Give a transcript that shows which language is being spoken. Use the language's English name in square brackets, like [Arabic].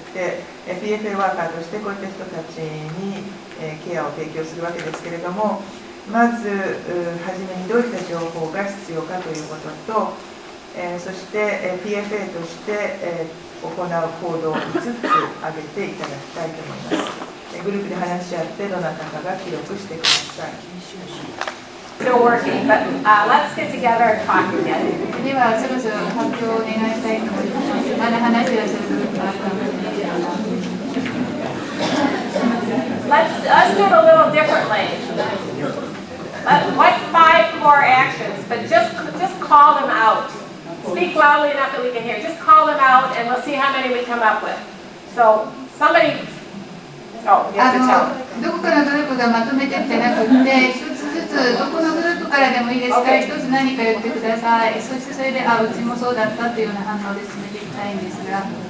[Japanese] で、PFA ワーカーとしてこういった人たちにケアを提供するわけですけれども、まず初めにどういった情報が必要かということと、そして PFA として行う行動を5つ挙げていただきたいと思います。グループで話し合ってどなたかが記録してください。 [English] Still working, but let's get together and talk again. [Japanese] ではそろそろ発表をお願いしたいと思います。まだ話し合いするグループがあったので。 [English] Let's do it a little differently. What's 5 core actions? But just call them out. Speak loudly enough that we can hear. Just call them out, and we'll see how many we come up with. So somebody. Oh, you have to tell. [Japanese] どこかのグループがまとめてってなくて、一つずつどこのグループからでもいいですから、一つ何か言ってください。そしてそれで、うちもそうだったというような反応で進めていきたいんですが。